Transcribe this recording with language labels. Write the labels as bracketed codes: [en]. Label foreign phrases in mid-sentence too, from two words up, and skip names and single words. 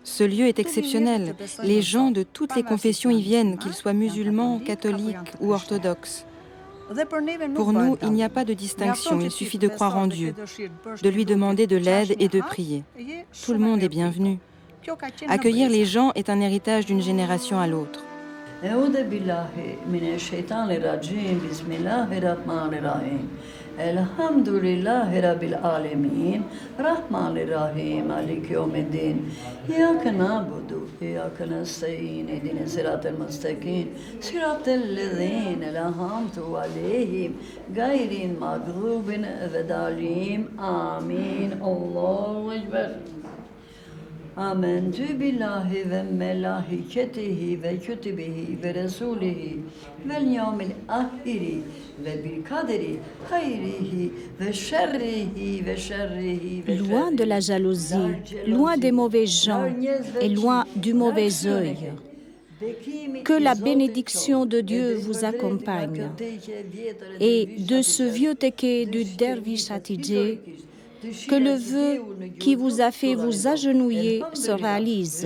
[fr] Ce lieu est exceptionnel. Les gens de toutes les confessions y viennent, qu'ils soient musulmans, catholiques ou orthodoxes. Pour nous, il n'y a pas de distinction, il suffit de croire en Dieu, de lui demander de l'aide et de prier. Tout le monde est bienvenu. Accueillir les gens est un héritage d'une génération à l'autre. [ar] الحمد لله رب العالمين، الرحمن الرحيم، مالك يوم الدين، إياك نعبد، إياك نستعين، اهدنا الصراط المستقيم، صراط الذين أنعمت عليهم، غير المغضوب والضالين. آمين. الله أكبر. آمنت بالله وملائكته وكتبه ورسله واليوم الآخر وبالقدر خيره وشره وشره و [fr] Loin de la jalousie, loin des mauvais gens et loin du mauvais œil. Que la bénédiction de Dieu vous accompagne. Et de ce vieux teke du derviche Hatice, que le vœu qui vous a fait vous agenouiller se réalise.